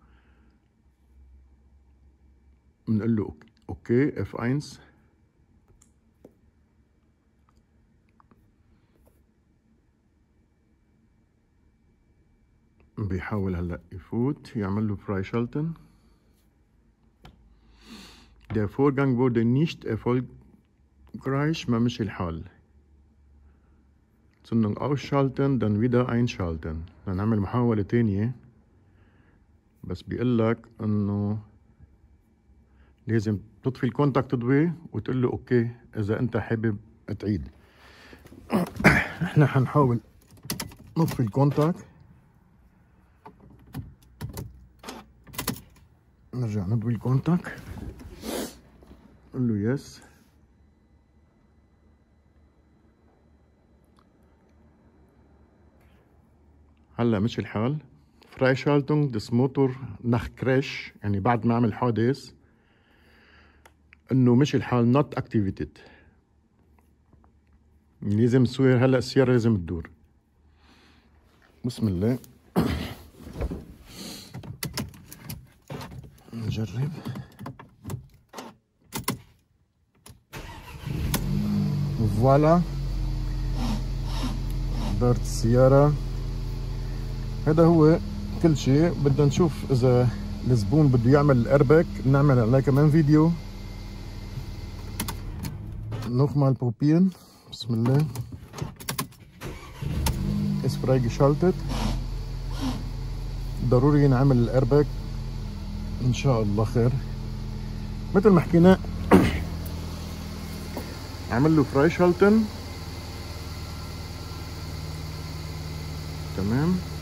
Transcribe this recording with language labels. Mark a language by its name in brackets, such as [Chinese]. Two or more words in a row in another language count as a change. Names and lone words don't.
[Arabic] بنقول له اوكي F1. بيحاول هلا يفوت يعمل له فرايشالتن. [German] Der Vorgang wurde nicht erfolgreich. [Arabic] ما مشي الحال. [German] Zündung ausschalten dann wieder einschalten. [Arabic] نعمل محاولة تانية بس بيقول لك انه لازم تطفي الكونتاكت تضوي وتقول له اوكي اذا انت حابب تعيد. احنا حنحاول نطفي الكونتاكت، نرجع نضوي الكونتاكت قول له يس. هلا مش الحال. [German] Freischaltung des Motor nach Crash [Arabic] يعني بعد ما عمل حادث انه مش الحال [English] not activated. [Arabic] لازم تصير هلا السيارة لازم تدور. بسم الله نجرب. فوالا دارت السيارة هذا هو كل شيء. بدنا نشوف اذا الزبون بده يعمل الاربك بنعمل عليه كمان فيديو. نخمع البروبين. بسم الله. [German] ist freigeschaltet. [Arabic] ضروري نعمل الاربك ان شاء الله خير. مثل ما حكينا عمل له فرايشالتن. تمام.